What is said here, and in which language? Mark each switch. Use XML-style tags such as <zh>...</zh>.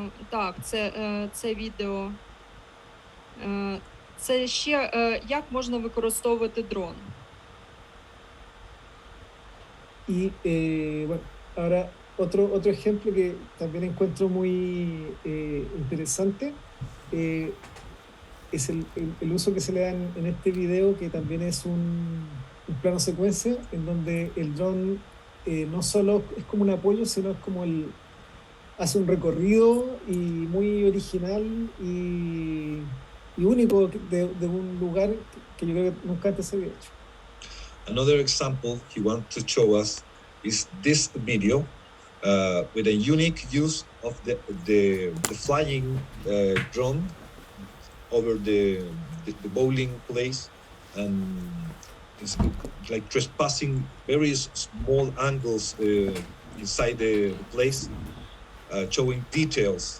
<uk>Так, це відео. Це ще як можна використовувати дрон.</uk> <es>Y bueno, ahora otro ejemplo que también encuentro muy interesante es el uso que se le da en este video, que también es un plano secuencia en donde el dron no solo es como un apoyo, sino es como hace un recorrido y muy original y único de un lugar que yo creo que nunca antes se había hecho.</es> <en>Another example he wants to show us is this video with a unique use of the flying drone over the bowling place, and it's like trespassing very small angles inside the place, showing details.</en>